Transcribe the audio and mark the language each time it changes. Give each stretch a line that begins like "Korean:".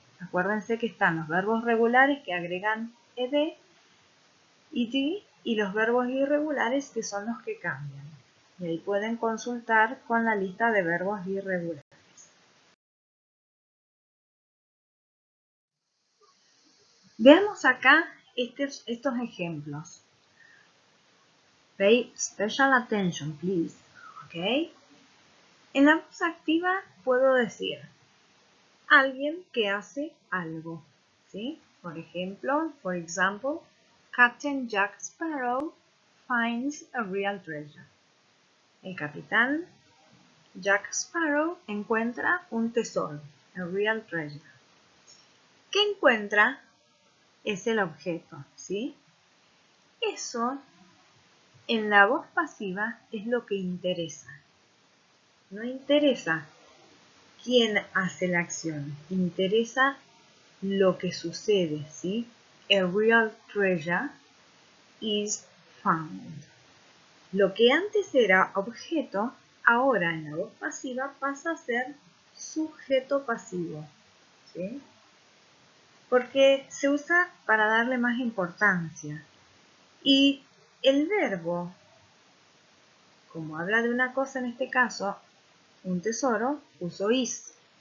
Spanish: Acuérdense que están los verbos regulares que agregan ed, ed, y los verbos irregulares que son los que cambian. Y ahí pueden consultar con la lista de verbos irregulares. Veamos acá estos ejemplos.
English: Pay special attention, please. ¿Ok?
Spanish: En la voz activa puedo decir alguien que hace algo. ¿Sí? Por ejemplo,
English: for example, Captain Jack Sparrow finds a real treasure.
Spanish: El capitán Jack Sparrow encuentra un tesoro,
English: a real treasure.
Spanish: ¿Qué encuentra? Es el objeto, ¿sí? Eso en la voz pasiva es lo que interesa. No interesa quién hace la acción, interesa lo que sucede, ¿sí?
English: A real treasure is found.
Spanish: Lo que antes era objeto, ahora en la voz pasiva pasa a ser sujeto pasivo, ¿sí? Porque se usa para darle más importancia. Y el verbo, como habla de una cosa en este caso, un tesoro, uso is.